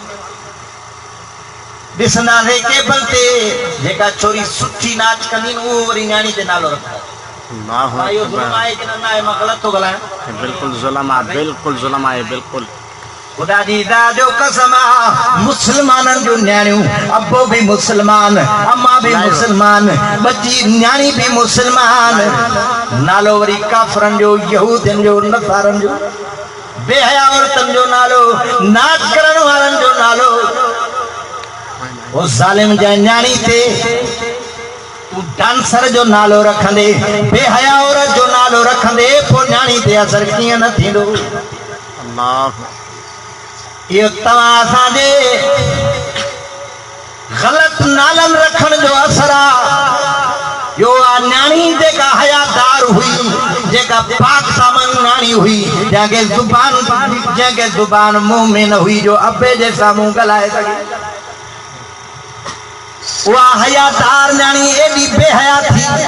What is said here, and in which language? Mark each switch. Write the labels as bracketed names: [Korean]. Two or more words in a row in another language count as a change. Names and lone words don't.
[Sindhi] ॾिसंदासीं केबल ते जेका छोरी सुठी नाच कंदी उहो वरी न्याणी जो नालो रखंदा इहो ज़ुल्म आहे कि न आहे मां ग़लति थो ॻाल्हायां बिल्कुल जुल्म आहे बिल्कुल जुल्म आहे बिल्कुल खुदा जी दा जो कसम मुसलमानन जो न्याणियों अब्बो भी मुसलमान अम्मा भी मुसलमान बच्ची न्याणी भी मुसलमान नालो वरी काफरन जो यहूदन जो नसारन जो बेहया औरतन जो नालो नाच करण वारन जो नालो वो जालिम जा न्याणी थे तू डांसर जो नालो रखंदे बेहया औरत जो नालो रखंदे पोइ न्याणी ते असर कीअं न थींदो अल्लाह ये तव्हां असांजे ग़लत नालन रखण जो असर आहे यो न्याणी जेका हयादार हुई जेका पाक सामान न्याणी हुई जंहिंखे ज़ुबान मुंह में न हुई जो अबे जे साम्हूं ॻाल्हाए सघे उहा हयादार न्याणी एॾी बेहया थी